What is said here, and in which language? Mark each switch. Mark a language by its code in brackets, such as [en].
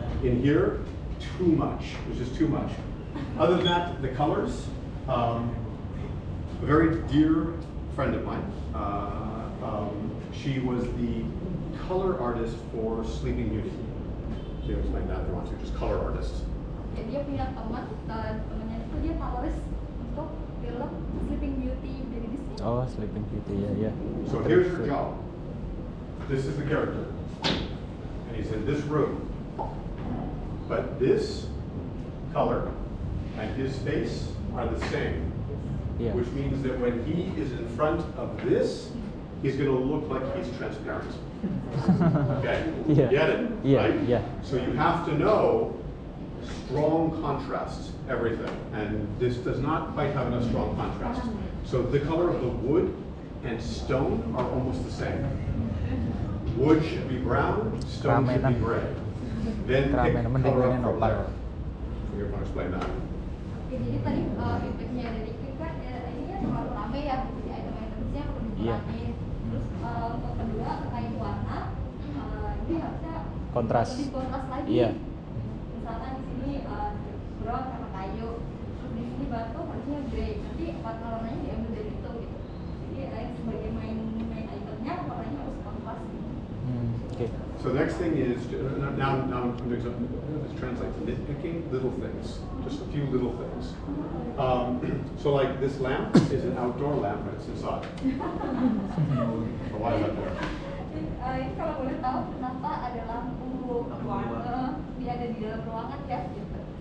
[en] In here, too much. There's just too much. Other than that, the colors. A very dear friend of mine. She was the color artist for Sleeping Beauty. She explained that if you want to, just color artist. [id] Dia punya teman, temannya itu dia coloris untuk film Sleeping Beauty dari Disney. [en] Oh, Sleeping Beauty, yeah. So here's her job. This is the character, and he's in this room. But this color and his face are the same, which means that when he is in front of this, he's going to look like he's transparent. Okay? Yeah. Get it? Yeah, right? yeah. So you have to know strong contrast, everything. And this does not quite have enough strong contrast. So the color of the wood and stone are almost the same. Wood should be brown, stone should be gray. Then pick color up from there. So you're going to explain that. [id] Oke, jadi tadi feedbacknya dari Kim kan ini ya terlalu rame ya, jadi item-itemnya perlu dikurangin. Terus untuk kedua terkait warna, ini harusnya Kontras. lebih kontras lagi. Iya. Misalkan di sini brown sama kayu, terus di sini batu harusnya grey. Nanti warna-warnanya diambil dari itu gitu. Jadi sebagai main itemnya warnanya harus kontras. [en] Okay. So the next thing is, now I'm doing something, let's translate, nitpicking little things, just a few little things. So like this lamp is an outdoor lamp, but it's inside. So why is that there? [id] Ini kalau boleh tahu kenapa ada lampu warna dia ada di dalam ruangan ya gitu.